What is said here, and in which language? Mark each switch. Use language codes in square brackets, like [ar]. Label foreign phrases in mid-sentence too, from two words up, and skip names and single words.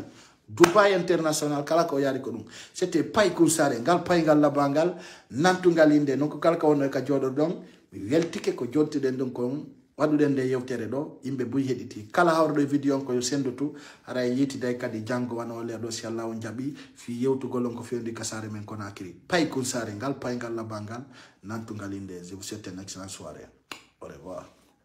[ff] Dubai international kala ko yari ko dum c'était pay kursare ngal pay ngal labangal nantu ngal inde non kala ko wonno ka jodo don mi weltike ko jottiden don ko waduden de yewtere do yimbe buy hediti kala hawrdo video ko yo sendotu ara yiti day kadi jango wano le do si Allah on jabi fi yewtugol ko fendi kasare men Conakry pay kursare ngal pay ngal labangal nantu ngal inde [fr] je vous souhaite une excellente soirée au revoir.